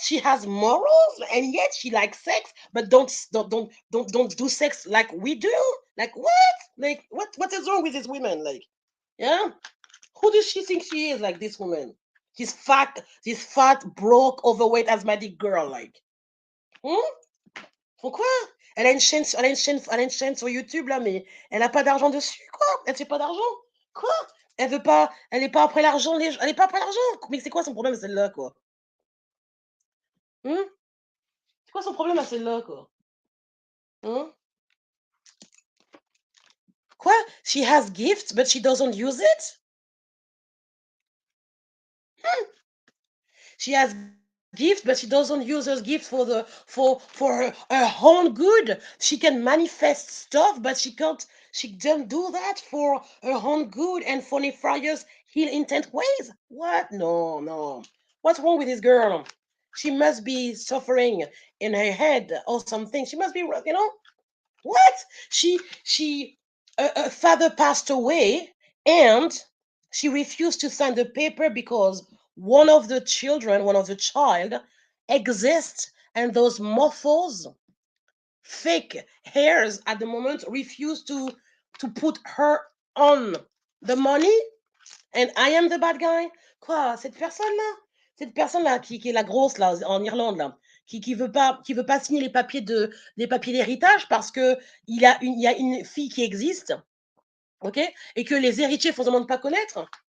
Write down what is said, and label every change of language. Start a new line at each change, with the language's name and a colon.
English: She has morals and yet she likes sex, but don't do sex like we do. Like what? Like what is wrong with these women? Like yeah, who does she think she is? Like this woman, this fat, broke, overweight, asthmatic girl. Like hmm?
French: Pourquoi? Elle a une chaîne sur YouTube là, mais elle a pas d'argent dessus, quoi. Elle fait pas d'argent. Quoi? Elle veut pas, elle est pas après l'argent, elle est pas après l'argent. Mais c'est quoi son problème à celle-là, quoi? Hmm? C'est quoi son problème à celle-là, quoi? Hmm? Quoi?
English: She has gifts, but she doesn't use it? She has gifts, but she doesn't use her gifts for her own good. She can manifest stuff, but she don't do that for her own good and for nefarious ill intent ways. What? No, no. What's wrong with this girl? She must be suffering in her head or something. She must be, what? She her father passed away and she refused to sign the paper because one of the child exists and those muffles, fake hairs at the moment refuse to put her on the money and I am the bad guy.
French: Quoi, cette personne là qui est la grosse là en Irlande là, qui veut pas signer les papiers d'héritage parce que il y a une fille qui existe, ok, et que les héritiers font semblant de pas connaître.